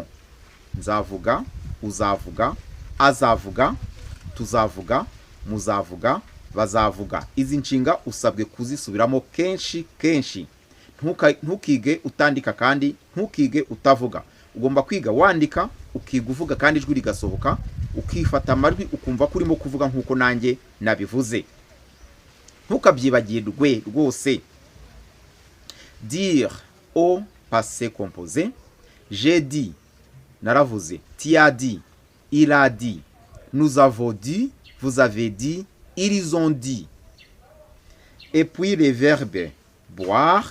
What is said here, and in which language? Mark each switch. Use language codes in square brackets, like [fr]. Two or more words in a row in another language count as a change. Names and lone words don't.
[rw] Nzavuga, uzavuga, azavuga, tuzavuga, muzavuga, bazavuga. Izi nshinga usabwe kuzisubiramo kenshi. Ntukige utandika kandi ntukige utavuga. Ugomba kwiga wandika, ukiga uvuga kandi ijwi rigasohoka, ukifata amajwi ukumva ko urimo kuvuga nkuko nanjye nabivuze. Ntukabyibagirwe rwose. [fr] Dire au passé composé. J'ai dit, naravuze, tu as dit, il a dit, nous avons dit, vous avez dit, ils ont dit. Et puis les verbes boire.